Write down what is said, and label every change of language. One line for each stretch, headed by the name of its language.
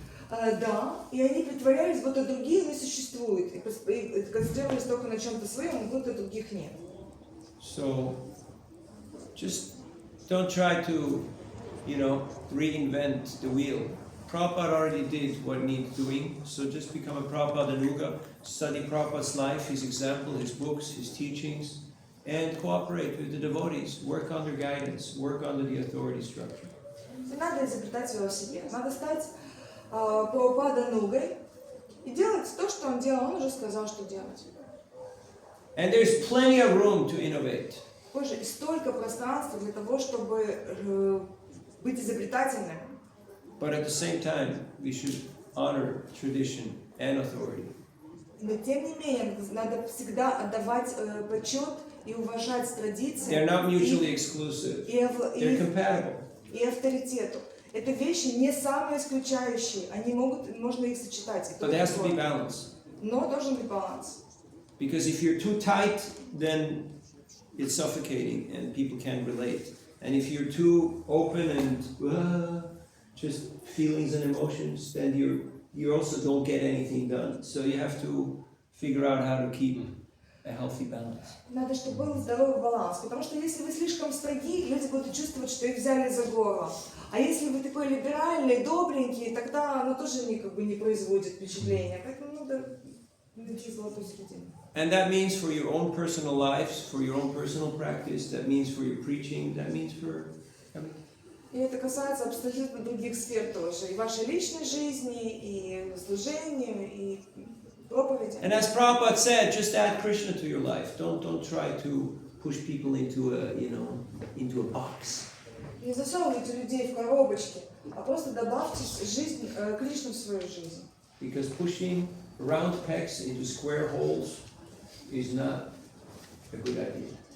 Russian: Да, и они притворялись, будто другие не существуют. И концентрировались только на чем-то своем, будто других нет.
English: So, just don't try to, reinvent the wheel. Prabhupada already did what needs doing, so just become a Prabhupada Anuga, study Prabhupada's life, his example, his books, his teachings, and cooperate with the devotees, work under guidance, work under the authority structure.
Russian: Не надо изобретать велосипед, надо стать Прабхупада Нугой и делать то, что он делал, он уже сказал, что делать.
English: And there's plenty of room to innovate.
Russian: Боже, и столько пространства для того, чтобы быть изобретательным.
English: But at the same time, we should honor tradition and authority.
Russian: Но тем не менее, надо всегда отдавать почет и уважать традиции.
English: They're not mutually exclusive. They're compatible.
Russian: И авторитету. Это вещи не самые исключающие. Можно их сочетать.
English: But there has to be balance.
Russian: Но должен быть баланс.
English: Because if you're too tight, then it's suffocating and people can't relate. And if you're too open and just feelings and emotions, then you also don't get anything done. So you have to figure out how to keep a healthy balance.
Russian: Надо, чтобы был здоровый баланс. Потому что если вы слишком строги, люди будут чувствовать, что их взяли за горло. А если вы такой либеральный, добренький, тогда оно тоже не производит впечатления. Поэтому надо найти золотую середину.
English: And that means for your own personal lives, for your own personal practice, that means for your preaching, that means for everything.
Russian: И это касается абсолютно других сфер тоже. И вашей личной жизни, и служения, и проповеди.
English: And as Prabhupada said, just add Krishna to your life. Don't try to push people into a box.
Russian: Не засовывайте людей в коробочки, а просто добавьте жизнь, Кришну в свою жизнь.
English: Because pushing round pegs into square holes is not a good idea.